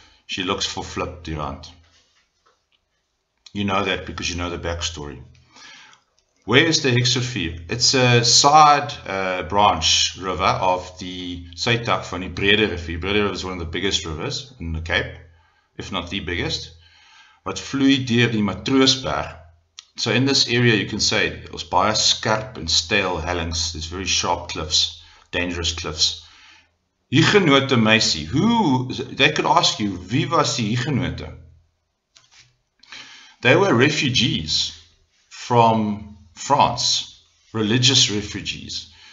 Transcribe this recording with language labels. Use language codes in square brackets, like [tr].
[en] She looks for Flip Durant. You know that because you know the backstory. Where is the Hexrivier? It's a side branch river of the [af] Suidtak van die Brede Rivier. [en] Brede River is one of the biggest rivers in the Cape, if not the biggest. [af] Wat vloei deur die Matroosberg. [en] So in this area you can say it was [af] baie skerp [en] and [af] stale hellings. [en] There's very sharp cliffs, dangerous cliffs. [af] Huguenote meisie. [en] Who, they could ask you, [af] wie was die Huguenote? [en] They were refugees from France, religious refugees.